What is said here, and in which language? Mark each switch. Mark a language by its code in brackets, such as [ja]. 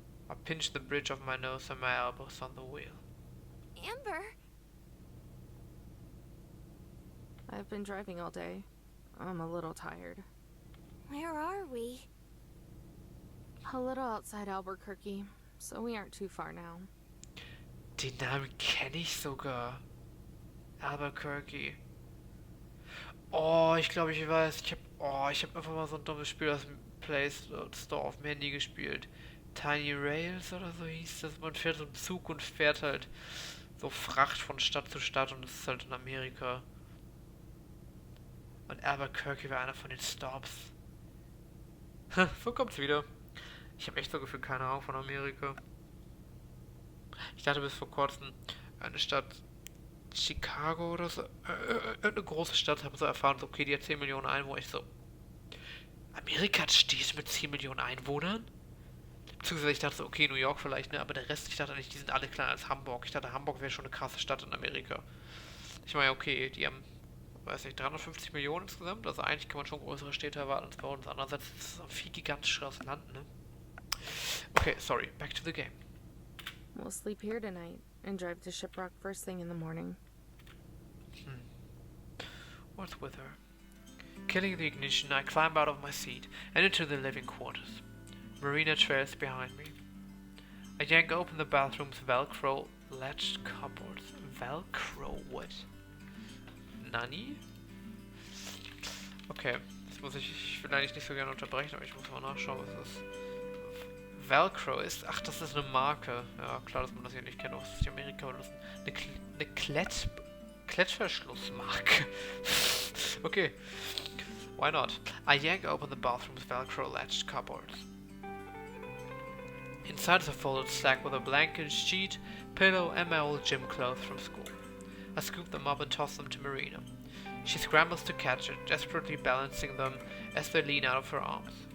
[en] I pinch the bridge of my nose and my elbows on the wheel. Amber? I've been driving all day. I'm a little tired. Where are we? A little outside Albuquerque, so we aren't too far now. [de] Den Namen kenne ich sogar. Albuquerque. Oh, ich glaube, ich weiß. Ich hab einfach mal so ein dummes Spiel aus dem Play Store auf dem Handy gespielt. Tiny Rails oder so hieß das. Man fährt so einen Zug und fährt halt so Fracht von Stadt zu Stadt und das ist halt in Amerika. Und Albuquerque war einer von den Stops. So kommt's wieder. Ich habe echt so gefühlt keine Ahnung von Amerika. Ich dachte bis vor kurzem, eine Stadt Chicago oder so, irgendeine große Stadt, habe so erfahren, so, okay, die hat 10 Millionen Einwohner. Ich so, Amerika hat Städte mit 10 Millionen Einwohnern? Beziehungsweise ich dachte so, okay, New York vielleicht, ne, aber der Rest, ich dachte nicht, die sind alle kleiner als Hamburg. Ich dachte, Hamburg wäre schon eine krasse Stadt in Amerika. Ich meine, okay, die haben, weiß nicht, 350 Millionen insgesamt, also eigentlich kann man schon größere Städte erwarten als bei uns. Andererseits ist es ein viel gigantischeres Land, ne? [en] Okay, sorry, back to the game. We'll sleep here tonight and drive to Shiprock first thing in the morning. What's with her? Killing the ignition, I climb out of my seat and into the living quarters. Marina trails behind me. I yank open the bathroom's Velcro latched cupboards. Velcro what? Nani? [de] Okay, jetzt muss ich will eigentlich nicht so gerne unterbrechen, aber ich muss mal nachschauen, was das ist. Velcro ist, ach, das ist eine Marke. Ja, klar, dass man das hier nicht kennt, das ist die Amerika oder das ist eine Klettverschlussmarke. [en] Okay, why not? I yank open the bathroom's Velcro latched cupboards. Inside is a folded stack with a blanket, sheet, pillow, and my old gym clothes from school. I scoop them up and toss them to Marina. She scrambles to catch it, desperately balancing them as they lean out of her arms.